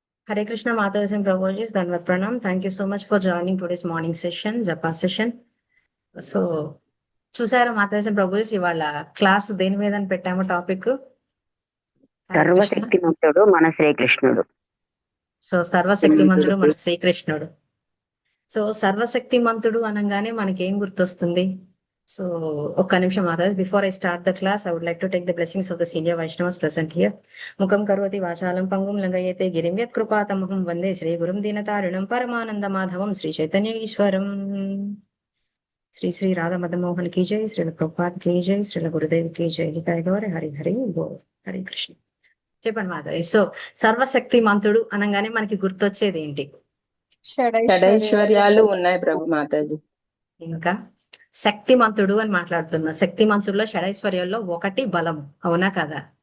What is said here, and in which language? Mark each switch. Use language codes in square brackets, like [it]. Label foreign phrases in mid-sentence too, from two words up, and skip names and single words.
[en] Hare Krishna Mataji and Prabhuji, Dhanvat Pranam. Thank you so much for joining today's morning session, Japa session. [te] సో చూసారా మాతాజీ అండ్ ప్రభుజీ ఇవాళ క్లాస్ దేని మీద అని పెట్టాము టాపిక్? సర్వశక్తిమంతుడు మన శ్రీకృష్ణుడు. సో సర్వశక్తిమంతుడు మన శ్రీకృష్ణుడు. సో సర్వశక్తిమంతుడు అనగానే మనకి ఏం గుర్తొస్తుంది? [en] సో [te] ఒక్క నిమిషం మాతాజీ, [en] before I start the class I would like to take the blessings of the senior Vaishnavas present here. [sa] ముఖం కరోతి వాచాలం పంగుం లంఘయతే గిరిం యత్ కృపాతమహం వందే శ్రీ గురుం దీనతారిణం పరమానంద మాధవం శ్రీ చైతన్య ఈశ్వరం. [hi] శ్రీ శ్రీ రాధా మదన్ మోహన్ की जय, శ్రీల ప్రభుపాద్ की जय, శ్రీల గురుదేవ్ की जय. [te] హితాయ గౌర హరి హరి బోల్. హరి కృష్ణ. చెప్పండి మాధవి. సో సర్వశక్తిమంతుడు అనగానే మనకి గుర్తొచ్చేది ఏంటి? షడైశ్వర్యాలు ఉన్నాయి ప్రభు మాతాజీ. ఇంకా శక్తిమంతుడు అని మాట్లాడుతున్నా. శక్తిమంతుల్లో షడైశ్వర్యాల్లో ఒకటి బలం, అవునా కదా?